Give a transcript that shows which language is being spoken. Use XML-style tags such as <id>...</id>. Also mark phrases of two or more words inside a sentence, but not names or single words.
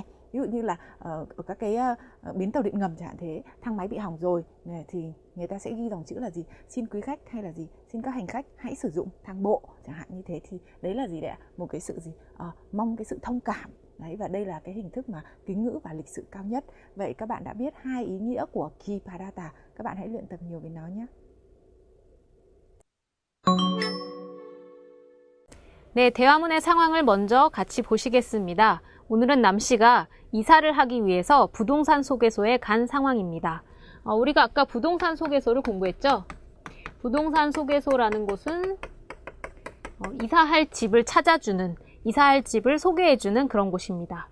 <vi>Ví dụ như là ở các cái bến tàu điện ngầm chẳng hạn thế, thang máy bị hỏng rồi thì người ta sẽ ghi dòng chữ là gì? Xin quý khách hay là gì? Xin các hành khách hãy sử dụng thang bộ chẳng hạn như thế, thì đấy là gì đấy ạ? Một cái sự gì? Mong cái sự thông cảm. Đấy, và đây là cái hình thức mà kính ngữ và lịch sự cao nhất. Vậy các bạn đã biết hai ý nghĩa của ki parata. Các bạn hãy luyện tập nhiều về nó nhé.</vi> <ko>네, 대화문의 상황을 먼저 같이 보시겠습니다. 오늘은 남씨가 이사를 하기 위해서 부동산 소개소에 간 상황입니다. 우리가 아까 부동산 소개소를 공부했죠? 부동산 소개소라는 곳은 이사할 집을 찾아주는, 이사할 집을 소개해주는 그런 곳입니다.</ko>